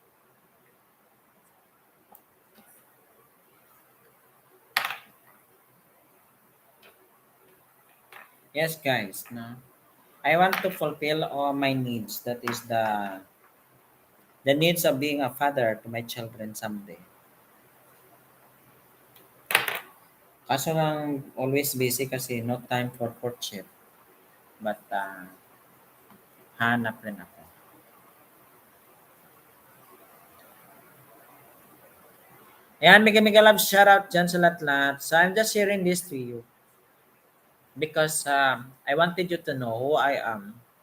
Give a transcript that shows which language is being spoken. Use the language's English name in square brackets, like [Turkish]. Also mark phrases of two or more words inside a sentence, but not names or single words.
[English] Yes, guys. No? I want to fulfill all my needs. That is the needs of being a father to my children someday. [Filipino] Kaso lang, [English] always busy kasi no time for courtship. [Filipino] But hanap rin ako. Ayan, [English] mega mega love shoutout [Filipino] dyan sa lahat-lahat. [English] So I'm just sharing this to you because I wanted you to know who I am.